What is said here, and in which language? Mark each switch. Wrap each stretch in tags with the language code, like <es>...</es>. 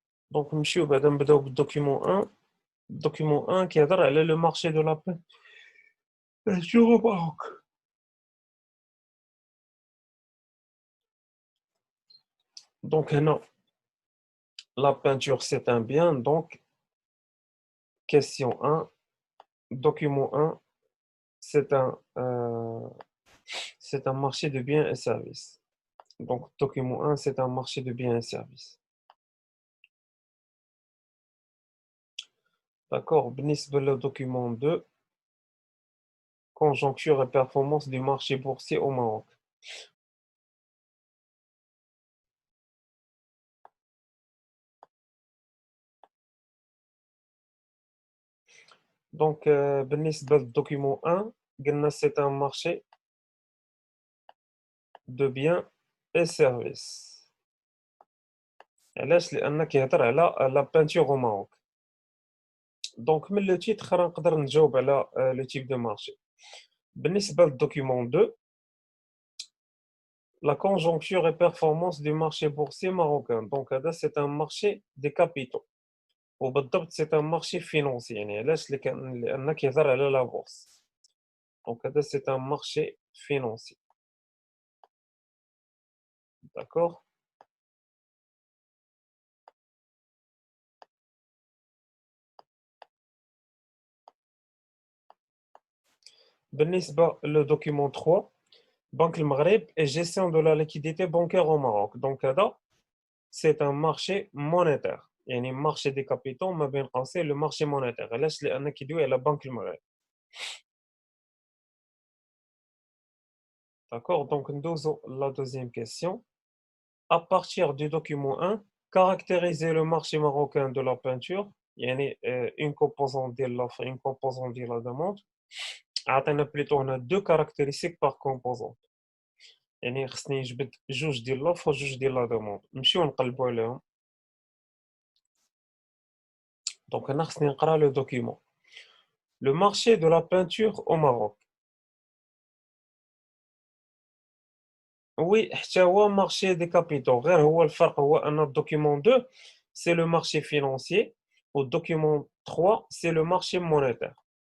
<ar>دونك نمشيو بعدا نبداو بالدوكيمون 1. الدوكيمون 1 كيهضر على</ar> <fr>لو مارشي دو لا peinture au Maroc. Donc هنا la peinture c'est un bien, donc question 1, document 1, c'est un marché de biens et services. Donc document 1, c'est un marché de biens et services. D'accord, بالنسبة le document 2, conjoncture et performance du marché boursier au Maroc. Donc بالنسبة</fr> <ar>للdocument</ar> <fr>1</fr> <ar>قلنا</ar> <fr>c'est un marché de biens et services.</fr> <ar>علاش؟ لأن كيهضر على</ar> <fr>la peinture au Maroc. دونك من لو تيتر</fr> <ar>نقدر نجاوب على</ar> <fr>لو تيب دو مارشي. بالنسبة للدوكيمون 2، la conjoncture et performance du marché boursier marocain. Donc هذا c'est un marché des capitaux،</fr> <ar>وبالضبط</ar> <fr>c'est un marché financier.</fr> <ar>يعني علاش؟ لأن كيهضر على لا بورصة.</ar> <fr>دونك هذا c'est un marché financier. D'accord. بالنسبة للدوكيمون 3، Banque le Maghreb et gestion de la liquidité bancaire au Maroc. Donc هذا c'est un marché monétaire. يعني marché des capitaux</fr> <ar>ما بين قوسين</ar> <fr>le marché monétaire.</fr> <ar>علاش؟ لأن كيدوي على بنك المغرب.</ar> <fr>D'accord, donc</fr> <ar>ندوزو</ar> <fr>la deuxième question. À partir du document 1, caractériser le marché marocain de la peinture. يعني une composante ديال l'offre, une composante ديال la demande. عطينا plutôt on a deux caractéristiques par composante.</fr> <ar>يعني خصني نجبد جوج ديال l'offre وجوج ديال la demande. نمشيو نقلبو عليهم.</ar> <fr>Donc هنا</fr> <ar>خصني نقرا</ar> <fr>le document. Le marché de la peinture au Maroc. Oui, حتى هو marché des capitaux.</fr> <ar>غير هو الفرق هو أن</ar> <fr>الdocument 2 c'est le marché financier والdocument 3 c'est le marché monétaire.</fr>